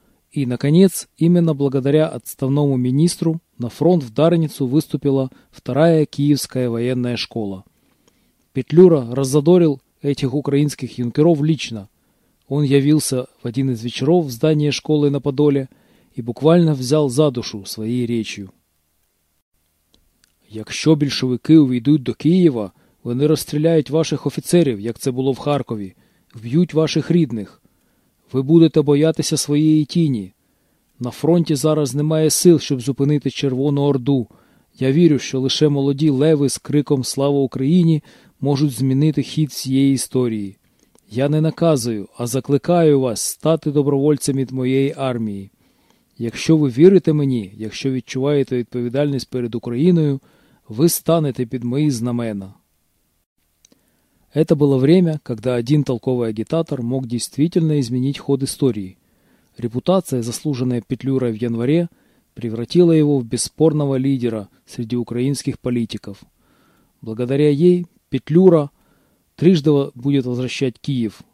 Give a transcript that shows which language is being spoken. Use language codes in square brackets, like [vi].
[ru] И, наконец, именно благодаря отставному министру на фронт в Дарницу выступила 2-я Киевская военная школа. Петлюра раззадорил этих украинских юнкеров лично. Он явился в один из вечеров в здании школы на Подоле и буквально взял за душу своей речью. [uk] «Якщо більшовики увійдуть до Києва, вони розстріляють ваших офіцерів, як це було в Харкові, вб'ють ваших рідних. Ви будете боятися своєї тіні. На фронті зараз немає сил, щоб зупинити Червону Орду. Я вірю, що лише молоді леви з криком «Слава Україні!» можуть змінити хід цієї історії. Я не наказую, а закликаю вас стати добровольцями моєї армії. Якщо ви вірите мені, якщо відчуваєте відповідальність перед Україною, ви станете під мої знамена». [ru] Это было время, когда один толковый агитатор мог действительно изменить ход истории. Репутация, заслуженная Петлюрой в январе, превратила его в бесспорного лидера среди украинских политиков. Благодаря ей Петлюра трижды будет возвращать Киев.